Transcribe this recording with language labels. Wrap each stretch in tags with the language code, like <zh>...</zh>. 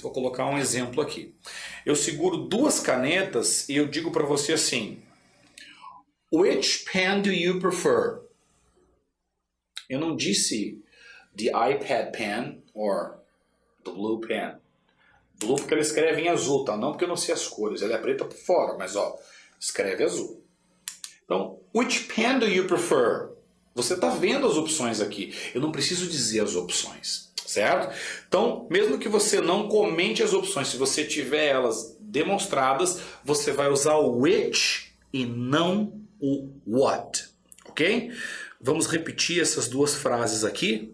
<pt>Vou colocar um exemplo aqui. Eu seguro duas canetas e eu digo para você assim:</pt> <en>which pen do you prefer?</en> <pt>Eu não disse</pt> <en>the iPad pen or the blue pen.</en> <pt>Blue porque ela escreve em azul, tá? Não porque eu não sei as cores. Ela é preta por fora, mas ó, escreve azul.</pt> <en>Então, which pen do you prefer?</en> <pt>Você está vendo as opções aqui. Eu não preciso dizer as opções, certo? Então, mesmo que você não comente as opções, se você tiver elas demonstradas, você vai usar o which e não o what, ok? Vamos repetir essas duas frases aqui.</pt>